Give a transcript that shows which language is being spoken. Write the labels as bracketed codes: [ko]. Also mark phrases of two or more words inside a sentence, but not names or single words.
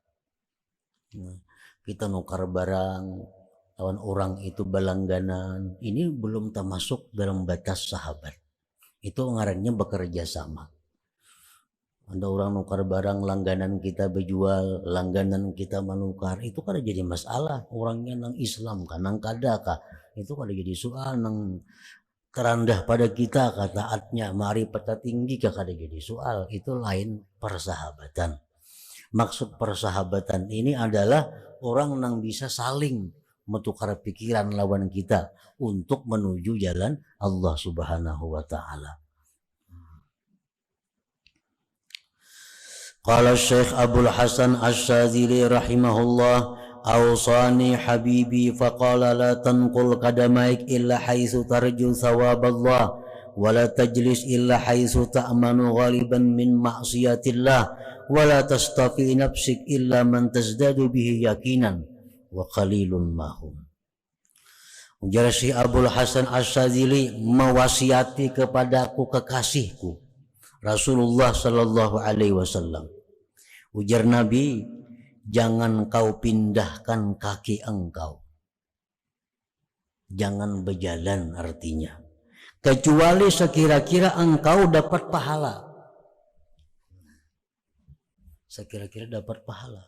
[bjn] Kita nukar barang, lawan orang itu berlangganan, ini belum termasuk dalam batas sahabat. Itu ngarannya bekerja sama. Ada orang nukar barang, langganan kita berjual, langganan kita menukar, itu kan jadi masalah. Orangnya nang Islam kan, nang kadakah, itu kan jadi soal. Nang terendah pada kita kataatnya, ma'rifatnya tinggi kah kada jadi soal. Itu lain persahabatan. Maksud persahabatan ini adalah orang nang bisa saling menukar pikiran lawan kita untuk menuju jalan Allah [ar] سبحانه وتعالى. قال الشيخ عبد الحسن الشاذلي رحمه الله أوصاني حبيبي فقال لا تنقل قدميك إلا حيث ترجو ثواب الله ولا تجلس إلا حيث تأمن غالبا من معصية الله ولا تصطف نفسك إلا من تزداد به يقينا وقليل ما هم. [bjn] Ujar Syekh Abdul Hasan Asy-Syadzili, mewasiati kepadaku kekasihku Rasulullah [ar] صلى الله عليه وسلم. [bjn] Ujar Nabi, jangan kau pindahkan kaki engkau. Jangan berjalan artinya. Kecuali sekira-kira engkau dapat pahala. Sekira-kira dapat pahala.